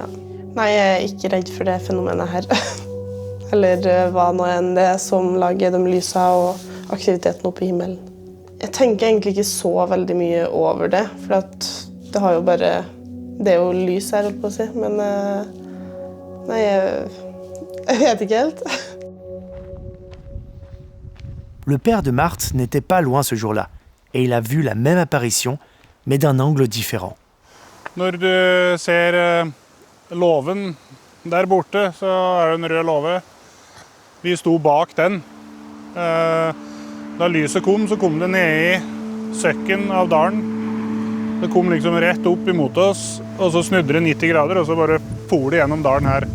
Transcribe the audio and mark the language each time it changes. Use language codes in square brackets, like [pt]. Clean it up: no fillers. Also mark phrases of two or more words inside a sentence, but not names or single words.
[no] Nei, jeg er ikke redd for det fenomenet her. Eller hva nå enn det som lager de lysa og aktiviteten oppe i himmelen. Jeg tenker egentlig ikke så veldig mye over det, for at det har jo bare, det er jo lys her, holdt på å si, men nei, jeg vet ikke helt. [fr] Le père de Marthe n'était pas loin ce jour-là, et il a vu la même apparition, mais d'un angle différent. [no] Når du ser låven der borte, så er det en rød låve. Vi sto bak den. Da lyset kom, så kom det ned i søkken av dalen. Det kom liksom rett opp imot oss, og så snudde det 90 grader, og så bare for det gjennom dalen her.